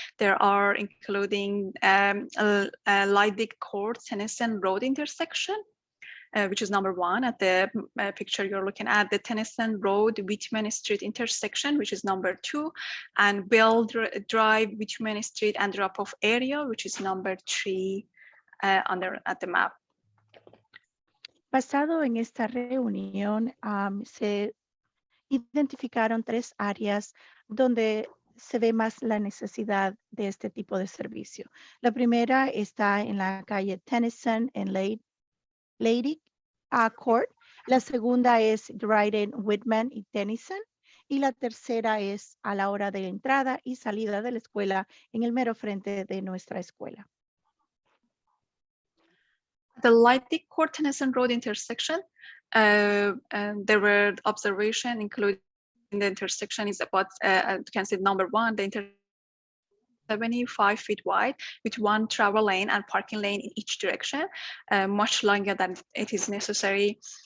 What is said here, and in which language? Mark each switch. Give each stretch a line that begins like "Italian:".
English: There are including Lydic Court, Tennyson Road intersection, which is number 1 at the picture you're looking at, the Tennyson Road, Whitman Street intersection, which is number 2, and Bell Drive, Whitman Street and drop-off area, which is number 3 at the map.
Spanish: Basado en esta reunión, se identificaron 3 áreas donde se ve más la necesidad de este tipo de servicio. La primera está en la calle Tennyson en Lady Court. La segunda es Dryden, Whitman y Tennyson. Y la tercera es a la hora de entrada y salida de la escuela en el mero frente de nuestra escuela.
English: The Lydic Court Tennyson Road intersection, and there were observation including the intersection is about, you can see number 1, the intersection 75 feet wide with 1 travel lane and parking lane in each direction, much longer than it is necessary.